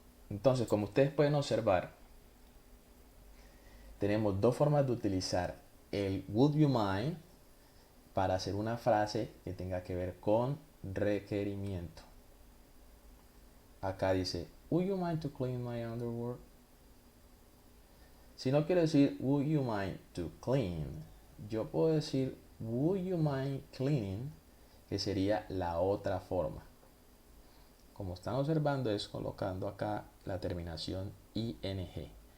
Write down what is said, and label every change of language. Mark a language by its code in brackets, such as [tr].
[es] Entonces, como ustedes pueden observar, tenemos dos formas de utilizar el would you mind para hacer una frase que tenga que ver con requerimiento. Acá dice, [en] would you mind to clean my underwear? [es] Si no quiero decir [en] would you mind to clean, [es] yo puedo decir [en] would you mind cleaning, [es] que sería la otra forma. Como están observando, es colocando acá la terminación ing.